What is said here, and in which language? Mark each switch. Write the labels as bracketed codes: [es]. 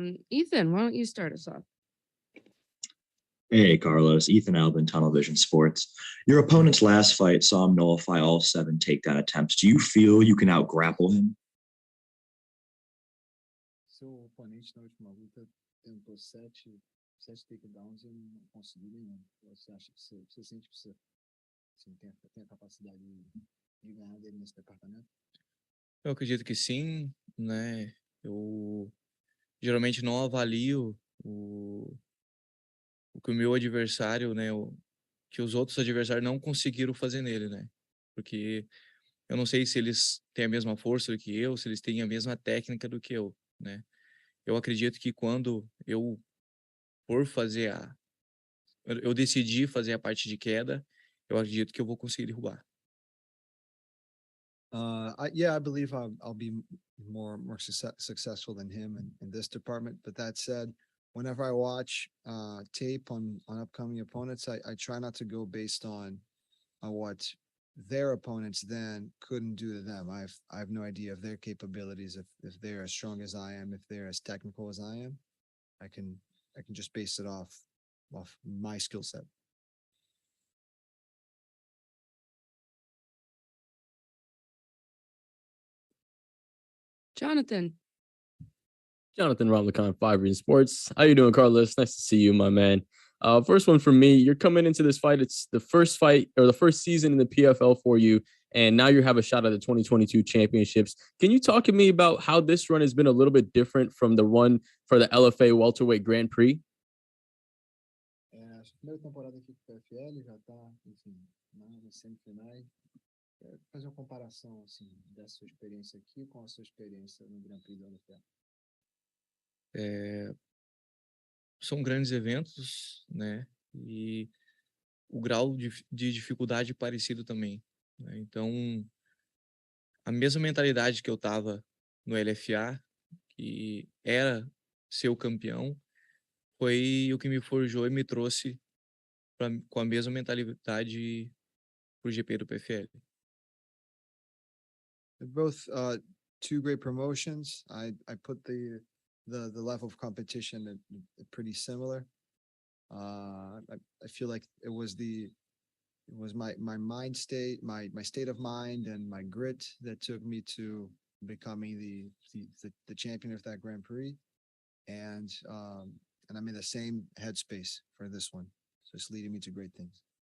[en] Ethan, why don't you start us off? Hey, Carlos. Ethan Albin, Tunnel Vision Sports. Your opponent's last fight saw him nullify all 7 takedown attempts. Do you feel you can out-grapple him? [pt] Seu oponente na última luta tentou 7 takedowns e não conseguiu nenhum. Você acha que você sente que você tem a capacidade de ganhar dele nesse departamento? Eu acredito que sim, né? Eu geralmente não avalio o que o meu adversário, né? Que os outros adversários não conseguiram fazer nele, né? Porque eu não sei se eles têm a mesma força do que eu, se eles têm a mesma técnica do que eu, né? Eu acredito que quando eu eu decidi fazer a parte de queda, eu acredito que eu vou conseguir derrubar. [en] I believe I'll be more successful than him in this department. But that said, whenever I watch tape on upcoming opponents, I try not to go based on what their opponents then couldn't do to them. I have no idea of their capabilities. If they're as strong as I am, if they're as technical as I am, I can just base it off my skill set. Jonathan. Jonathan Roblicon, 5 Reading Sports. How you doing, Carlos? Nice to see you, my man. First one for me. You're coming into this fight. It's the first fight or the first season in the PFL for you, and now you have a shot at the 2022 championships. Can you talk to me about how this run has been a little bit different from the one for the LFA Welterweight Grand Prix? [pt] A primeira temporada aqui com o PFL já está, enfim, nas semifinais. Fazer uma comparação assim dessa sua experiência aqui com a sua experiência no Grand Prix da LFA. São grandes eventos, né? E o grau de dificuldade parecido também, né? Então, a mesma mentalidade que eu tava no LFA, que era ser o campeão, foi o que me forjou e me trouxe com a mesma mentalidade pro GP do PFL. [en] They're both two great promotions. I put the level of competition at pretty similar. I feel like it was my mind state, my state of mind, and my grit that took me to becoming the champion of that Grand Prix, and I'm in the same headspace for this one, so it's leading me to great things.